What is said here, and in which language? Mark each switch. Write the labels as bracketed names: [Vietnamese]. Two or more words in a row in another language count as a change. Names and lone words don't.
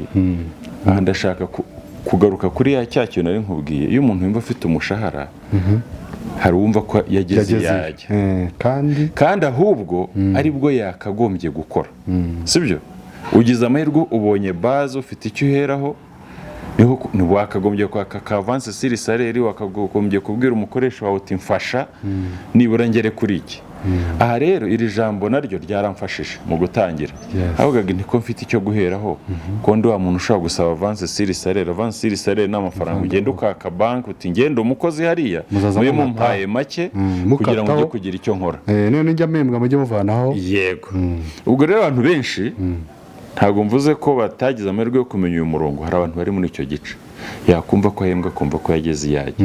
[Kinyarwanda] Aha ndashaka kugaruka kuri cya kintu nari nkubwiye, iyo umuntu yumva afite umushahara hari uwumva ko yageze yajya kandi ahubwo ari bwo yakagombye gukora, sibyo? Ugize amahirwe ubonye base ufite icyo uheraho, niho wakagombye kwaka ka [French] avance sur salaire, [Kinyarwanda] wakagombye kubwira umukoresha wawe uti mfasha nibura ngere kuri iki. Aha rero iri jambo naryo ryaramfashije mu gutangira, avugaga niko mfite icyo guheraho ko ndi wa muntu ushobora gusaba [French] avance sur salaire. Avance sur salaire [Kinyarwanda] n'amafaranga ugenda ukaka bank uti ngende umukozi hariya muye mumpaye make kugira ngo njye kugira icyo nkora, none njya mpembwa mujye muvanaho. Yego. Ubwo rero abantu benshi ntabwo mvuze ko batagize amahirwe yo kumenya uyu murongo, hari abantu bari muri icyo gice yakumva ko ahembwa kumva ko yageze yajya.